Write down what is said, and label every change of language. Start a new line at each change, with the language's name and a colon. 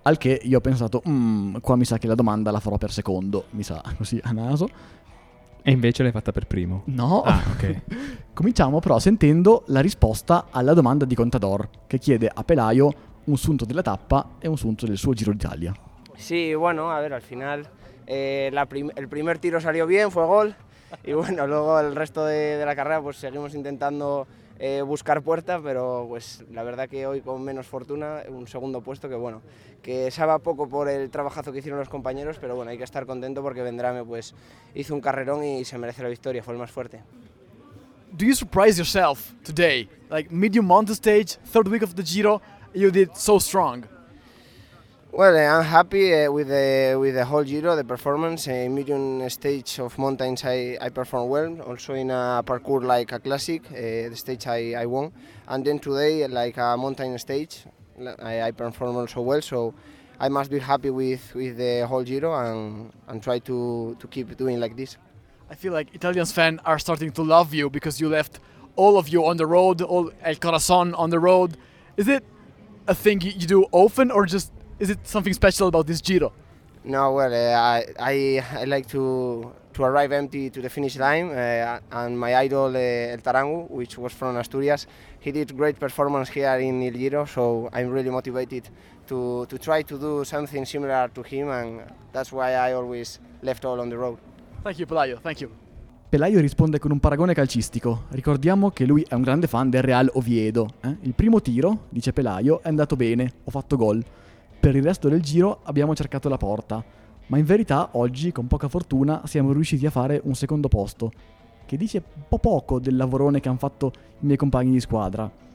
Italian: Al che io ho pensato, qua mi sa che la domanda la farò per secondo, mi sa così a naso. E invece l'hai fatta per primo. No. Ah, ok. Cominciamo però sentendo la risposta alla domanda di Contador, che chiede a Pelaio un sunto della tappa e un sunto del suo Giro d'Italia.
Spanish: Sì, bueno, a ver, al final el primer tiro salió bien, fue gol. Y bueno, luego el resto de la carrera pues seguimos intentando buscar puerta, pero pues la verdad que hoy con menos fortuna, un segundo puesto que bueno, que sabe poco por el trabajazo que hicieron los compañeros, pero bueno, hay que estar contento porque Vendrame pues hizo un carrerón y se merece la victoria, fue el más fuerte.
English: Do you surprise yourself today? Like medium mountain stage, third week of the Giro, you did so strong. Well, I'm happy with the whole Giro, the performance. In medium stage of mountains, I performed well. Also in a parkour like a classic, the stage I won. And then today, like a mountain stage, I performed also well. So I must be happy with the whole Giro and try to keep doing like this. I feel like Italian fans are starting to love you because you left all of you on the road, all El Corazon on the road. Is it a thing you do often or just... Is it something special about this Giro? No, well, I like to arrive empty to the finish line, and my idol El Tarangu, which was from Asturias, he did great performance here in El Giro, so I'm really motivated to try to do something similar to him, and that's why I always left all on the road. Thank you, Pelaio. Thank you.
Italian: Pelaio risponde con un paragone calcistico. Ricordiamo che lui è un grande fan del Real Oviedo. Il primo tiro, dice Pelaio, è andato bene. Ho fatto gol. Per il resto del giro abbiamo cercato la porta, ma in verità oggi, con poca fortuna, siamo riusciti a fare un secondo posto, che dice un po' poco del lavorone che hanno fatto i miei compagni di squadra.